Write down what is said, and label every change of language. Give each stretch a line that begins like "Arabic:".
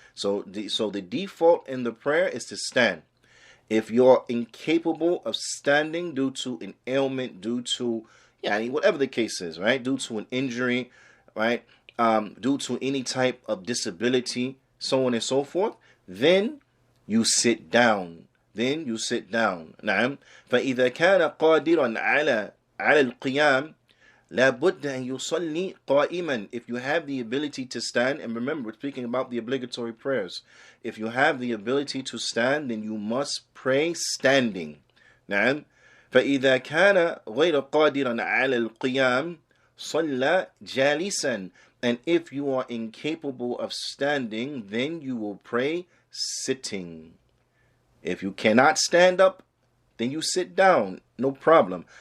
English: So the default in the prayer is to stand. If you're incapable of standing due to an ailment, due to whatever the case is, right? Due to an injury, right? Due to any type of disability, so on and so forth, then you sit down.
Arabic: Naam. فَإِذَا كَانَ قَادِرًا عَلَى الْقِيَامِ, لا بد أن يصلي قائما.
English: If you have the ability to stand, and remember, we're speaking about the obligatory prayers. If you have the ability to stand, then you must pray standing.
Arabic: نعم. فإذا كان غير قادرا على القيام صلى جالسا.
English: And if you are incapable of standing, then you will pray sitting. If you cannot stand up, then you sit down, no problem.